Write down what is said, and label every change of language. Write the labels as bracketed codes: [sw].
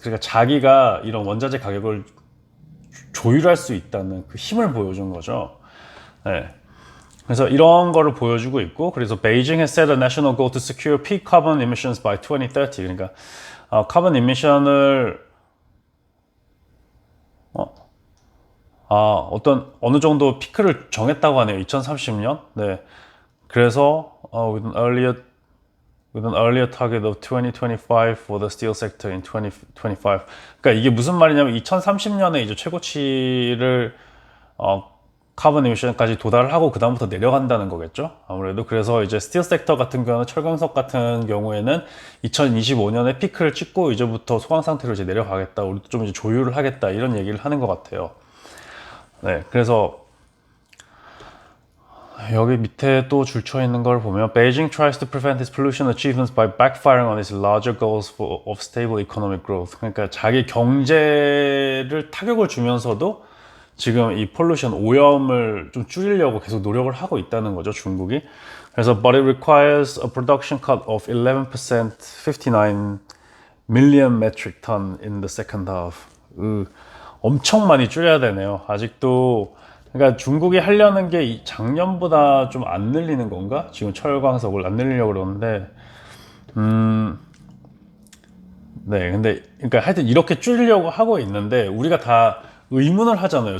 [ko] 그러니까 자기가 이런 원자재 가격을 조율할 수 있다는 그 힘을 보여준 거죠. 네. 그래서 이런 거를 보여주고 있고, 그래서 [en] Beijing has set a national goal to secure peak carbon emissions by 2030. [ko] 그러니까 카본 이미션을 어느 정도 피크를 정했다고 하네요. 2030년. 네. 그래서 [en] with an earlier target of 2025 for the steel sector in 2025. [ko] 그러니까 이게 무슨 말이냐면 2030년에 이제 최고치를 카본 이미션까지 도달을 하고 그 다음부터 내려간다는 거겠죠. 아무래도 그래서 이제 스틸 섹터 같은 경우는, 철광석 같은 경우에는 2025년에 피크를 찍고 이제부터 소강 상태로 이제 내려가겠다. 우리도 좀 이제 조율을 하겠다. 이런 얘기를 하는 것 같아요. 네, 그래서 여기 밑에 또 줄쳐 있는 걸 보면 [en] Beijing tries to prevent its pollution achievements by backfiring on its larger goals of stable economic growth. [ko] 그러니까 자기 경제를 타격을 주면서도 지금 이 폴루션 오염을 좀 줄이려고 계속 노력을 하고 있다는 거죠, 중국이. 그래서 [en] but it requires a production cut of 11%, 59 million metric ton in the second half. [ko] 엄청 많이 줄여야 되네요. 아직도. 그러니까 중국이 하려는 게 작년보다 좀 안 늘리는 건가? 지금 철광석을 안 늘리려고 그러는데, 네, 근데 그러니까 하여튼 이렇게 줄이려고 하고 있는데 우리가 다 의문을 하잖아요.